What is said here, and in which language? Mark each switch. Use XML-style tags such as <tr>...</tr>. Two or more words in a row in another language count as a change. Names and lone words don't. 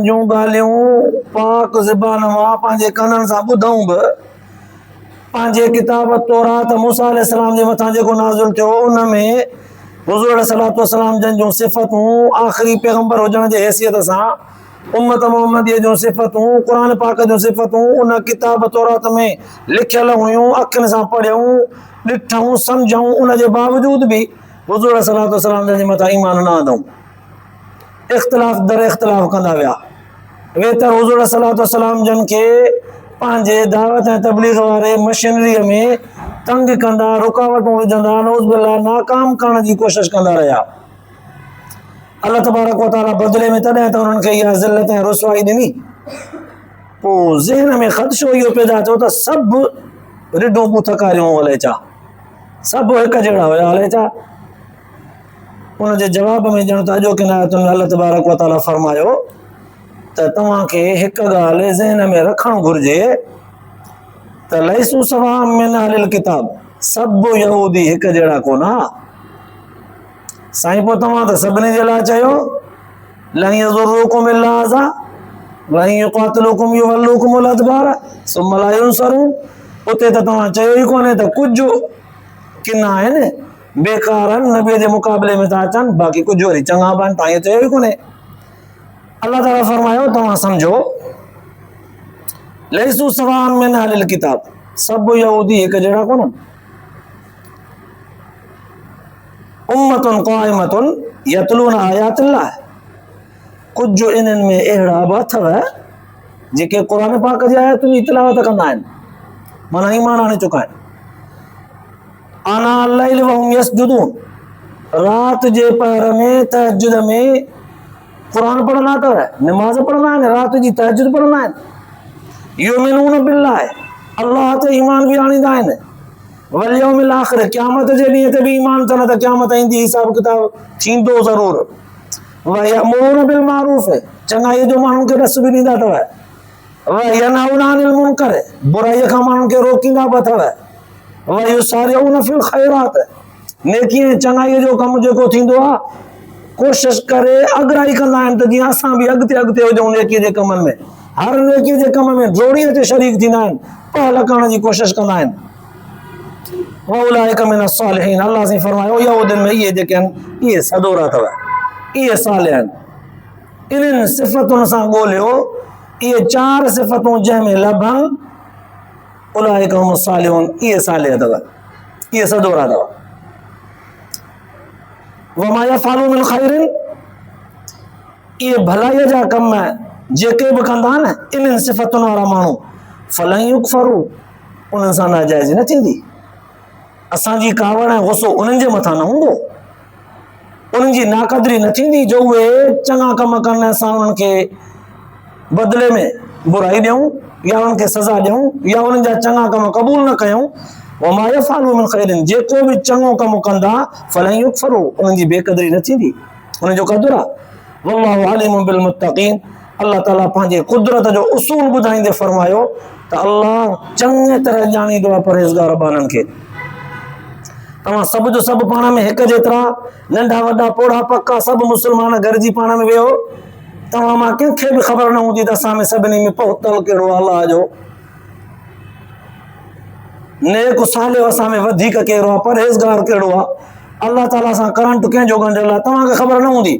<sd>जूं ॻाल्हियूं पाक ज़बान मां पंहिंजे कननि सां ॿुधूं बि पंहिंजे किताब तौरात मूसा अलैहिस्सलाम जे मथां जेको नाज़िल थियो उन में हुज़ूर</sd> <ar>عليه الصلاة والسلام</ar> <sd>जन जूं सिफ़तूं आख़िरी पैगंबर हुजण जे हैसियत सां उम्मत मोहम्मदीअ जूं सिफ़तूं क़ुरान पाक जूं सिफ़तूं उन किताब तौरात में लिखियल हुयूं, अखियुनि सां पढ़ियूं, ॾिठूं, सम्झूं, उन जे बावजूद बि हुज़ूर</sd> <ar>عليه الصلاة والسلام</ar> <sd>जन जे मथां ईमान न आंदऊं। इख़्तिलाफ़ दर इख़्तिलाफ़ कंदा विया। वे त हुज़ूर</sd> <ar>عليه الصلاة والسلام</ar> <sd>जन खे पंहिंजे दावत ऐं तबलीग वारे मशीनरीअ में तंग कंदा, रुकावटूं विझंदा,</sd> <ar>نعوذ بالله</ar> <sd>नाकाम करण जी कोशिशि कंदा रहिया। अल्लाह</sd> <ar>تبارك وتعالى</ar> <sd>बदिले में तॾहिं त उन्हनि खे इहा ज़िल्लत ऐं रुसवाई ॾिनी। पोइ ज़हन में ख़दशो इहो पैदा थियो त सभु रिढूं थकारियूं हले छा, सभु हिक जहिड़ा हुया हले छा। उन जे जवाब में ॼण त अॼोके आयतुनि में अल्लाह</sd> <ar>تبارك وتعالى</ar> <sd>फरमायो त तव्हांखे हिकु ॻाल्हि ज़हन में रखणु घुरिजे त</sd> <ar>ليسوا سواء من أهل الكتاب,</ar> <sd>सभु यहूदी हिक जहिड़ा कोन। साईं पोइ तव्हां त सभिनी जे लाइ चयो</sd> <ar>لن يضروكم إلا أذى وإن يقاتلوكم يولوكم الأدبار ثم لا ينصرون.</ar> <sd>उते त तव्हां चयो ई कोन्हे त कुझु किना आहिनि बेकार आहिनि नबीअ जे मुक़ाबले में था अचनि, बाक़ी कुझु वरी चङा बि आहिनि, तव्हां इहो चयो ई कोन्हे। अल्लाह ताला फरमायो तव्हां सम्झो</sd> <ar>ليسوا سواء من أهل الكتاب,</ar> <sd>सभु यहूदी हिक जहिड़ा कोन।</sd> <ar>أمة قائمة يتلون آيات الله,</ar> <sd>कुझु इन्हनि में अहिड़ा बि अथव जेके क़ुरान पाक जी आयतुनि जी तिलावत कंदा आहिनि, माना ईमान आणे चुका आहिनि।</sd> <ar>آناء الليل وهم يسجدون,</ar> <sd>रात जे पहर में तहज्जुद में कुरान पढ़ंदा अथव, नमाज़ पढ़ंदा आहिनि, रात जी तहज्जुद पढ़ंदा आहिनि।</sd> <ar>يؤمنون بالله,</ar> <sd>अल्लाह ते ईमान बि आणींदा आहिनि,</sd> <ar>واليوم الآخر,</ar> <sd>क़यामत जे ॾींहं ते बि ईमान अथनि त क़यामत ईंदी, हिसाब किताब थींदो ज़रूर।</sd> <ar>ويأمرون بالمعروف,</ar> <sd>चङाईअ जो माण्हुनि खे ॾस बि ॾींदा अथव।</sd> <ar>وينهون عن المنكر,</ar> <sd>बुराईअ खां माण्हुनि खे रोकींदा बि अथव।</sd> <ar>ويسارعون في الخيرات,</ar> <sd>नेकी ऐं चङाईअ जो कमु जेको थींदो आहे कोशिशि करे अॻिराई कंदा आहिनि त जीअं असां बि अॻिते अॻिते हुजूं नेकीअ जे कमनि में, हर नेकीअ जे कम में जोड़ीअ ते शरीक थींदा आहिनि, पहल करण जी कोशिशि कंदा आहिनि।</sd> <ar>وأولئك من الصالحين,</ar> <sd>अल्लाह से फरमायो यहूदियुनि में इहे जेके आहिनि इहे सदोरा अथव, इहे सालिह आहिनि। इन्हनि सिफ़तुनि सां ॻोल्हियो, इहे 4 सिफ़तूं जंहिंमें लभनि,</sd> <ar>أولئك هم الصالحون,</ar> <sd>इहे सालिह अथव, इहे सदोरा अथव।</sd> <ar>وما يفعلوا من خير,</ar> <sd>इहे भलाईअ जा कम जेके बि कंदा न इन्हनि सिफ़तुनि वारा माण्हू,</sd> <ar>فلن يكفروه,</ar> <sd>उन्हनि सां नाजाइज़ी न थींदी। असांजी कावड़ ऐं गुस्सो उन्हनि जे मथां न हूंदो, उन्हनि जी नाक़दरी न थींदी जो उहे चङा कम कनि, असां उन्हनि खे बदिले में बुराई ॾियूं या उन्हनि खे सज़ा ॾियूं या उन्हनि जा चङा कम क़बूल न कयूं।</sd> <ar>وما يفعلوا من خير,</ar> <sd>जेको बि चङो कमु कंदा,</sd> <ar>فلن يكفروه,</ar> <sd>उन्हनि जी बेक़दरी न थींदी, उन्हनि जो क़दुरु आहे।</sd> <ar>والله عليم بالمتقين,</ar> <sd>अल्लाह ताला पंहिंजे कुदरत जो उसूल ॿुधाईंदे फरमायो त अल्लाह चङे तरह ॼाणींदो आहे परहेज़गार ॿारनि खे। तव्हां सभु जो सभु पाण में हिकु जेतिरा, नंढा वॾा पोढ़ा पका सभु मुस्लमान गॾिजी पाण में वेहो, तव्हां मां कंहिंखे बि ख़बर न हूंदी त असां में सभिनी में पहुतल कहिड़ो आहे अल्लाह जो, नेक सालिह असां में वधीक कहिड़ो आहे, परहेज़गार कहिड़ो आहे, अल्लाह ताला सां करंट कंहिंजो ॻंढियल आहे, तव्हांखे ख़बर न हूंदी।</sd>